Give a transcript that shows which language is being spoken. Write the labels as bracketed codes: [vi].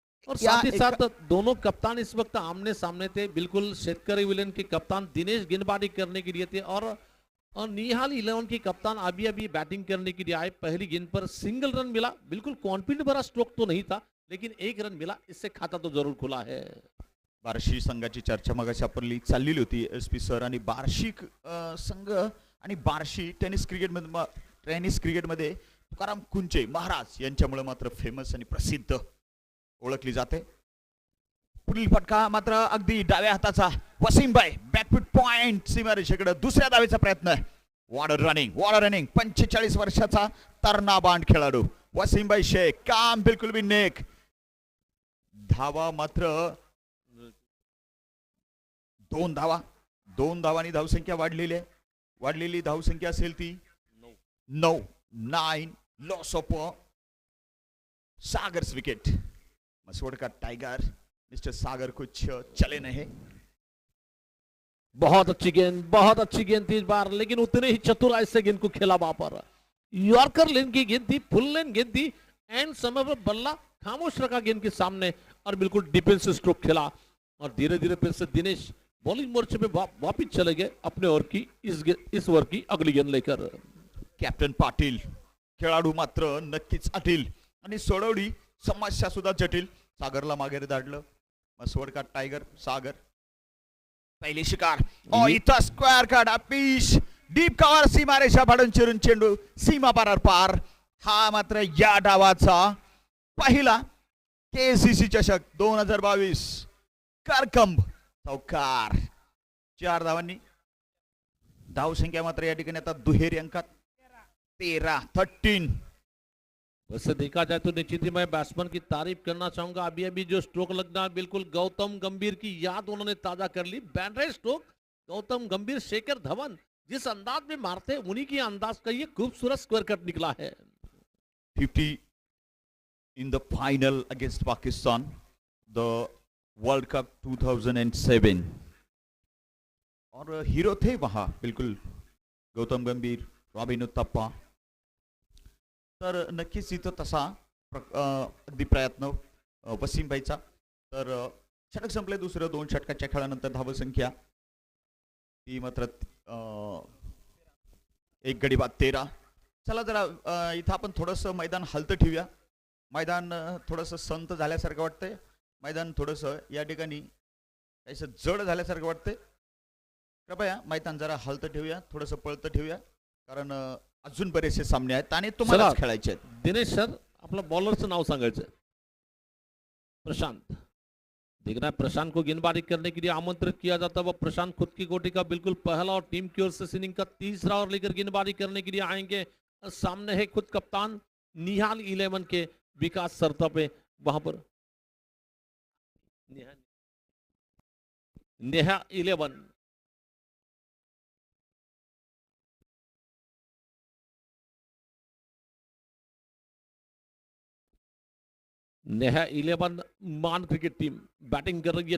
[hi] और साथ ही साथ दोनों कप्तान इस वक्त आमने सामने थे. बिल्कुल शेतकरी विलन के कप्तान दिनेश गेंदबाजी करने के लिए थे और निहाल 11 के कप्तान अभी बैटिंग करने के लिए आए. पहली गेंद पर सिंगल रन मिला. बिल्कुल कॉन्फिडेंट भरा स्ट्रोक तो नहीं था लेकिन एक रन मिला. इससे खाता तो जरूर खुला है. [mr] बार्शी संघाची चर्चा मगाशी आपण चाललेली होती. SP सर आणि बार्शी संघ आणि बार्शी टेनिस क्रिकेटमध्ये तुकाराम कुंचे महाराज यांच्यामुळे मात्र फेमस आणि प्रसिद्ध ओळखली जाते. पुढील फटका मात्र अगदी डाव्या हाताचा. वसीमभाई बॅकफूट पॉइंट सीमारेषेकडे दुसऱ्या धावेचा प्रयत्न. वॉटर रनिंग 45 वर्षाचा तरणाबांड खेळाडू वसीमभाई शेख. [hi] काम बिलकुल भी नेक. [mr] धावा मात्र 2 धावा. 2 धावांनी धावसंख्या वाढलेली धावसंख्या असेल ती 9. [en] Loss of Sagar's wicket. [hi] Mhaswad का टाइगर मिस्टर सागर कुछ चले नहीं। बहुत अच्छी गेंद थी इस बार, लेकिन उतने ही चतुराई से गेंद को खेला वहां पर। यॉर्कर लेन की गेंद थी, फुल लेन गेंद थी, एंड समय पर बल्ला खामोश रखा गेंद के सामने और बिल्कुल डिफेंसिव स्ट्रोक खेला। और धीरे धीरे फिर से दिनेश बॉलिंग मोर्चे पे वापिस चले गए अपने ओवर की इस ओवर की अगली गेंद लेकर। [mr] कॅप्टन पाटील खेळाडू मात्र नक्कीच अटील आणि सोडवली समस्या सुद्धा जटिल। सागरला मागे धाडलं, मसवड का टायगर सागर पहिली शिकार। इथं स्क्वेअर काढा पीश डीप कव्हर सीमारेषा फाडून चिरून चेंडू सीमा पार पार। हा मात्र या डावाचा पहिला केसीसी चषक 2022 करकंब चौकार। 4 धावांनी धावसंख्या मात्र या ठिकाणी आता दुहेरी अंकात 13 [hi] वैसे देखा जाए तो निश्चित ही मैं बैट्समैन की तारीफ करना चाहूंगा। अभी अभी जो स्ट्रोक लगना बिल्कुल गौतम गंभीर की याद उन्होंने ताजा कर ली। बैंड्रे स्ट्रोक गौतम गंभीर, शेखर धवन जिस अंदाज में मारते उन्हीं की अंदाज का ये खूबसूरत स्क्वायर कट निकला है। [en] 50 in the final against Pakistan, the World Cup 2007 [hi] और हीरो थे वहां बिल्कुल गौतम गंभीर, रॉबिन उत्तप्पा। [mr] तर नक्कीच इथं तसा अगदी प्रयत्न वसीम भाईचा। तर षटक संपले दुसरं, 2 षटकाच्या खेळानंतर धावसंख्या ती मात्र 1 गडी बाद 13। चला जरा इथं आपण थोडंसं मैदान हलतं ठेवूया। मैदान थोडंसं संत झाल्यासारखं वाटतंय, मैदान थोडंसं या ठिकाणी काहीसं जड झाल्यासारखं वाटतंय। कृपया मैदान जरा हलतं ठेवूया, थोडंसं पळतं ठेवूया, कारण अजून बरेचसे सामने आहेत आणि तुम्हाला खेळायचे आहेत। दिनेश सर आपलं बॉलरचं नाव सांगायचं। [hi] प्रशांत देखना है, प्रशांत को गेंदबाजी करने के लिए आमंत्रित किया जाता है। वह प्रशांत खुद की कोटि का बिल्कुल पहला और टीम की ओर से इनिंग का तीसरा ओवर लेकर गेंदबाजी करने के लिए आएंगे। सामने है खुद कप्तान निहाल 11 के विकास सरता पे, वहां पर नेहा 11 नेहा 11 मान क्रिकेट टीम बैटिंग कर रही है।